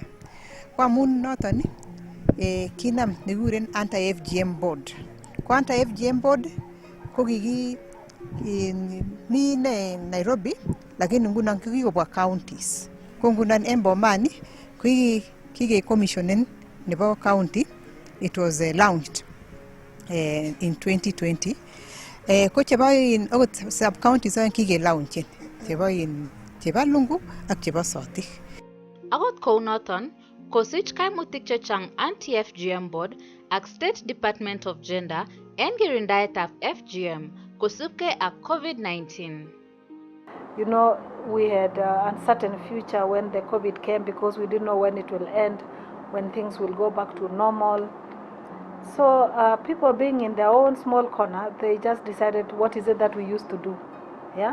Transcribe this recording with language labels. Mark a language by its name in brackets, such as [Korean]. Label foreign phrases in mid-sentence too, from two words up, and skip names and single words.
[Kalenjin] Ko amun noton kinam nekikuren Anti-FGM Board. Ko Anti-FGM Board ko mi Nairobi lakini ngunon kikobwa counties. Ko ngunon en Bomani ko kike-commissionen nebo county. [English] It was launched in 2020. [Kalenjin] Ko chebo akot [English] sub counties [Kalenjin] kike-launchen chebo Lungu ak chebo Sotik. Akot kounoton, kosich kaimutik chechang Anti-FGM Board ak State Department of Gender en kirindaetab FGM kosubkei ak COVID-19. [English] You know, we had an uncertain future when the COVID came because we didn't know when it will end, when things will go back to normal. So people being in their own small corner, they just decided what is it that we used to do, yeah?